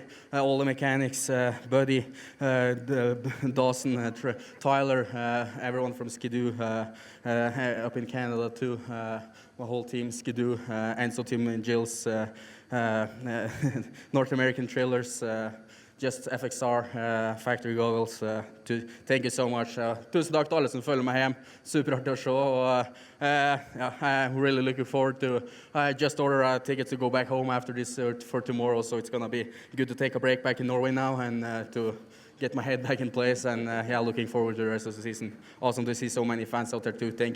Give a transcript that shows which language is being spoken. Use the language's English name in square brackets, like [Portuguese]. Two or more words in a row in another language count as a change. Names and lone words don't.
[English] All the mechanics, Buddy, Dawson, Tyler, everyone from Skidoo up in Canada too. My whole team, Skidoo, AMSOIL team, and Jill's, North American Trailers, just FXR, factory goggles. Thank you so much. [Norwegian] Tusen takk til alle som følger meg hjem. Superartig å se. [English] I'm really looking forward to. I just ordered a ticket to go back home after this for tomorrow, so it's gonna be good to take a break back in Norway now and to get my head back in place. And looking forward to the rest of the season. Awesome to see so many fans out there too.